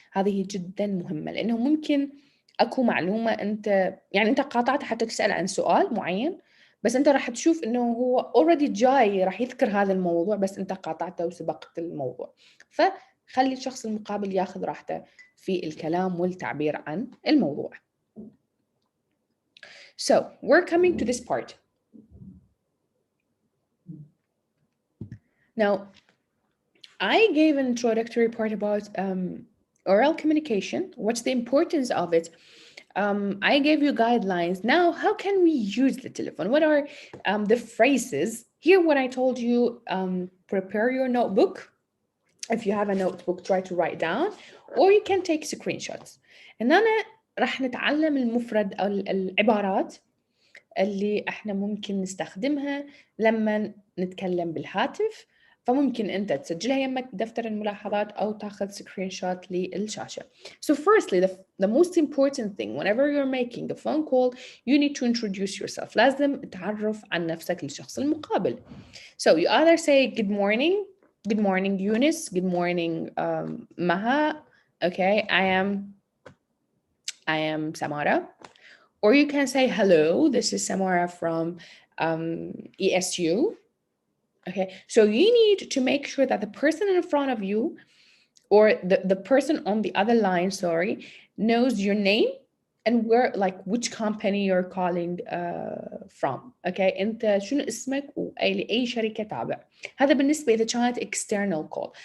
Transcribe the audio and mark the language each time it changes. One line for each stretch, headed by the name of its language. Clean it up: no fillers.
Arabic: هذه جدا مهمه لانه ممكن اكو معلومه انت يعني انت قاطعت حتى تسال عن سؤال معين، بس انت راح تشوف انه هو اوريدي جاي راح يذكر هذا الموضوع بس انت قاطعته وسبقت الموضوع. فخلي الشخص المقابل ياخذ راحته في الكلام والتعبير عن الموضوع.
English: So we're coming to this part. Now, I gave an introductory part about oral communication. What's the importance of it? I gave you guidelines. Now, how can we use the telephone? What are the phrases? Here, what I told you, prepare your notebook. If you have a notebook, try to write down, or you can take screenshots.
Arabic: And أنا راح نتعلم المفرد أو العبارات اللي احنا ممكن نستخدمها لما نتكلم بالهاتف. فممكن انت تسجلها يمك بدفتر الملاحظات او تاخذ سكرين شوت للشاشة.
English: So firstly, the most important thing whenever you're making a phone call, you need to introduce yourself.
Arabic: لازم تعرف عن نفسك للشخص المقابل.
English: So you either say good morning, good morning, Eunice. Good morning, Maha. Okay, I am Samara. Or you can say hello. This is Samara from ESU. Okay, so you need to make sure that the person in front of you, or the person on the other line, sorry, knows your name and where, like, which company you're calling from.
Arabic: Okay, انت شنو اسمك واي شركة تابع. هذا بالنسبة اذا كانت external call.